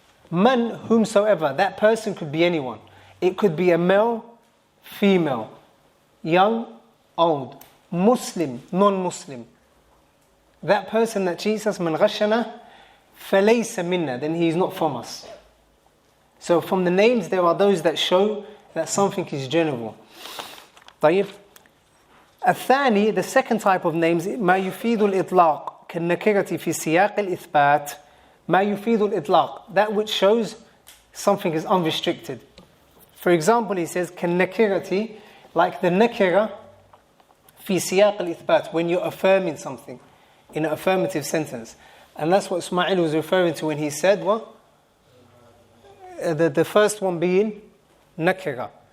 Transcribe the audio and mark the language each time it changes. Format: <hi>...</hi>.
<en>Man, whomsoever, that person could be anyone. It could be a male, female, young, old, Muslim, non-Muslim. That person that cheats us, man</en> <ar>غشنا فليس منا,</ar> <en>then he is not from us. So from the names, there are those that show that something is general.</en> <ar>طيب. الثاني,</ar> <en>the second type of names,</en> <ar>ما يفيد الإطلاق كالنكرة في سياق الإثبات. ما يفيد الإطلاق,</ar> <en>that which shows something is unrestricted. For example, he says كالنكرة, like the nakira</en> <ar>في سياق الإثبات,</ar> <en>when you're affirming something in an affirmative sentence. And that's what Ismail was referring to when he said what? The first one being nakira.</en>